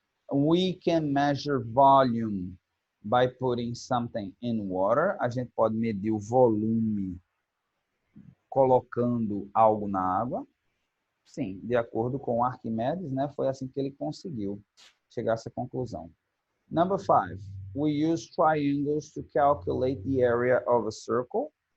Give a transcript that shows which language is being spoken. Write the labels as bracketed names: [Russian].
[English] We can measure volume by putting something in water. [Portuguese] A gente pode medir o volume colocando algo na água. Sim, de acordo com Arquimedes, né, foi assim que ele conseguiu chegar a essa conclusão. [English] Number 5. We use triangles to calculate the area of a circle.